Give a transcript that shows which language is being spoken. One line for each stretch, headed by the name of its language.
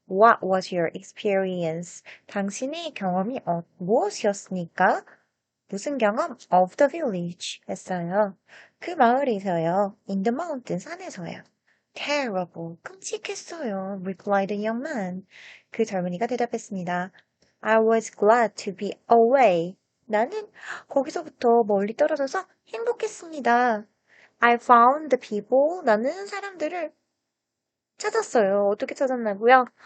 English: What was your experience?
Korean: 당신의 경험이 무엇이었습니까? 무슨 경험?
English: Of the village
Korean: 했어요. 그 마을에서요.
English: In the mountain,
Korean: 산에서요.
English: Terrible,
Korean: 끔찍했어요.
English: Replied the young man.
Korean: 그 젊은이가 대답했습니다.
English: I was glad to be away.
Korean: 나는 거기서부터 멀리 떨어져서 행복했습니다.
English: I found the people.
Korean: 나는 사람들을 찾았어요. 어떻게 찾았나고요?